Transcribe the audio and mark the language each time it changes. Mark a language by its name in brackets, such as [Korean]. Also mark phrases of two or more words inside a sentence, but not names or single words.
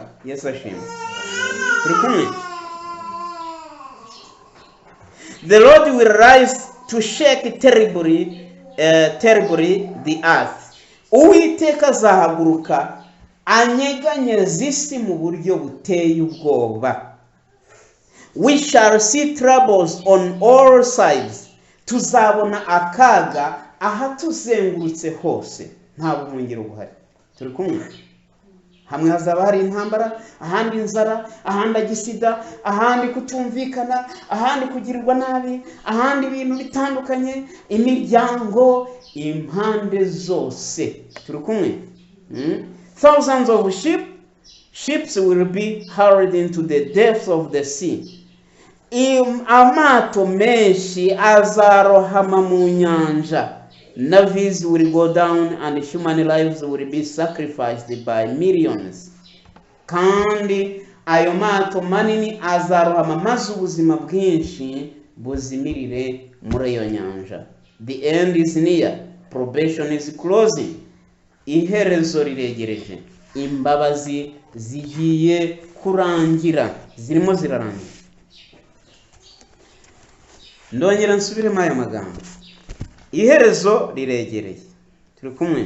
[Kinyarwanda] Yesu ashimwe. Turi kumwe? [English] The Lord will rise to shake terribly the earth. [Kinyarwanda] Uwiteka azahaguruka anyeganyeza isi mu buryo buteye ubwoba. [English] We shall see troubles on all sides. [Kinyarwanda] Tuzabona akaga aha tuzengurutse hose, nta buhungiro buhari. Turi kumwe? Hamwe hazaba hari intambara, ahandi inzara, ahandi agisida, ahandi kutumvikana, ahandi kugirirwa nabi, ahandi ibintu bitandukanye, imiryango, impande zose. Turi kumwe? [English] Thousands of ships will be hurried into the depths of the sea. [Kinyarwanda] Amato menshi azarohama mu nyanja. [English] Navies will go down and human lives will be sacrificed by millions. [Kinyarwanda] Kandi ayo mato manini azarohama maze ubuzima bwinshi buzimirire muri iyo nyanja. [English] The end is near. Probation is closing. [Kinyarwanda] Iherezo riregereje. Imbabazi zigiye kurangira. Zirimo zirarangira. Ndongera nsubiremo aya magambo. Iherezo riregereye. Turi kumwe?